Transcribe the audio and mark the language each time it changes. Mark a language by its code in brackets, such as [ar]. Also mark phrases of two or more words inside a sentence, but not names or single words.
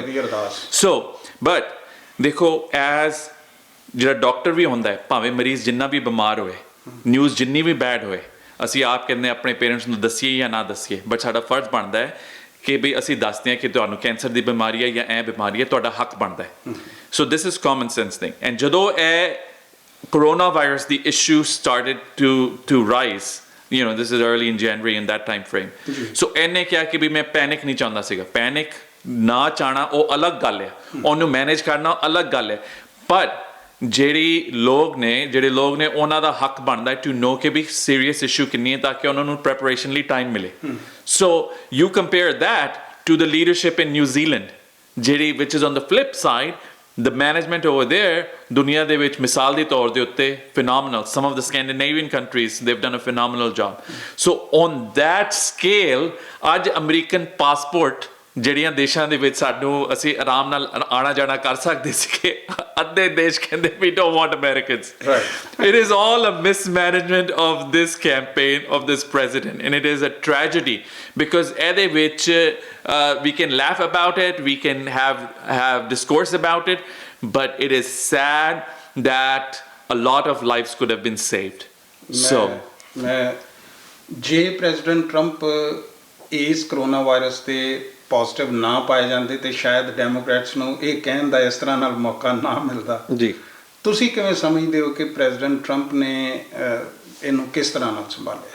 [en] so but [pa] ਦੇਖੋ, ਐਜ਼ ਜਿਹੜਾ ਡਾਕਟਰ ਵੀ ਹੁੰਦਾ ਹੈ, ਭਾਵੇਂ ਮਰੀਜ਼ ਜਿੰਨਾ ਵੀ ਬਿਮਾਰ ਹੋਏ, ਨਿਊਜ਼ ਜਿੰਨੀ ਵੀ ਬੈਡ ਹੋਏ, ਅਸੀਂ ਆਪ ਕਹਿੰਦੇ ਆਪਣੇ ਪੇਰੈਂਟਸ ਨੂੰ ਦੱਸੀਏ ਜਾਂ ਨਾ ਦੱਸੀਏ, ਬਟ ਸਾਡਾ ਫਰਜ਼ ਬਣਦਾ ਹੈ ਕਿ ਵੀ ਅਸੀਂ ਦੱਸਦੇ ਹਾਂ ਕਿ ਤੁਹਾਨੂੰ ਕੈਂਸਰ ਦੀ ਬਿਮਾਰੀ ਹੈ ਜਾਂ ਇਹ ਬਿਮਾਰੀ ਹੈ, ਤੁਹਾਡਾ ਹੱਕ ਬਣਦਾ ਹੈ। [en] So this is common sense thing. And [pa] ਜਦੋਂ ਇਹ ਕਰੋਨਾ ਵਾਇਰਸ ਦੀ [en] issue started to rise, this is early in January in that time frame. [pa] So ਇਹਨੇ ਕਿਹਾ ਕਿ ਵੀ ਮੈਂ ਪੈਨਿਕ ਨਹੀਂ ਚਾਹੁੰਦਾ ਸੀਗਾ। ਪੈਨਿਕ ਨਾ ਚਾਹਣਾ ਉਹ ਅਲੱਗ ਗੱਲ ਹੈ, ਉਹਨੂੰ ਮੈਨੇਜ ਕਰਨਾ ਅਲੱਗ ਗੱਲ ਹੈ, ਪਰ ਜਿਹੜੇ ਲੋਕ ਨੇ ਉਹਨਾਂ ਦਾ ਹੱਕ ਬਣਦਾ [en] to know [pa] ਕਿ ਵੀ [en] serious issue [pa] ਕਿੰਨੀ ਹੈ ਤਾਂ ਕਿ ਉਹਨਾਂ ਨੂੰ ਪ੍ਰੈਪਰੇਸ਼ਨ ਲਈ ਟਾਈਮ ਮਿਲੇ। [en] So you compare that to the leadership in New Zealand, [pa] ਜਿਹੜੀ ਵਿਚ [en] is on the flip side, the management over there [pa] ਦੁਨੀਆ ਦੇ ਵਿੱਚ ਮਿਸਾਲ ਦੇ ਤੌਰ ਦੇ ਉੱਤੇ phenomenal. [en] Some of the Scandinavian countries, they've done a phenomenal job. So on that scale, [pa] ਅੱਜ ਅਮਰੀਕਨ ਪਾਸਪੋਰਟ ਜਿਹੜੀਆਂ ਦੇਸ਼ਾਂ ਦੇ ਵਿੱਚ ਸਾਨੂੰ ਅਸੀਂ ਆਰਾਮ ਨਾਲ ਆਣਾ ਜਾਣਾ ਕਰ ਸਕਦੇ ਸੀਗੇ, ਅੱਧੇ ਦੇਸ਼ ਕਹਿੰਦੇ [en] we don't want Americans. It is all a mismanagement of this campaign of this president, and it is a tragedy because [pa] ਇਹਦੇ ਵਿੱਚ [en] we can laugh about it, we can have discourse about it, but it is sad that a lot of lives could have been saved. [pa] ਮੈਂ ਜੇ ਪ੍ਰੈਜ਼ੀਡੈਂਟ ਟਰੰਪ ਇਸ ਕਰੋਨਾ ਵਾਇਰਸ ਤੇ ਪੋਜ਼ਿਟਿਵ ਨਾ ਪਾਏ ਜਾਂਦੇ ਤੇ ਸ਼ਾਇਦ ਡੈਮੋਕ੍ਰੈਟਸ ਨੂੰ ਇਹ ਕਹਿਣ ਦਾ ਇਸ ਤਰ੍ਹਾਂ ਨਾਲ ਮੌਕਾ ਨਾ ਮਿਲਦਾ। ਜੀ, ਤੁਸੀਂ ਕਿਵੇਂ ਸਮਝਦੇ ਹੋ ਕਿ ਪ੍ਰੈਜ਼ੀਡੈਂਟ ਟਰੰਪ ਨੇ ਇਹਨੂੰ ਕਿਸ ਤਰ੍ਹਾਂ ਨਾਲ ਸੰਭਾਲਿਆ?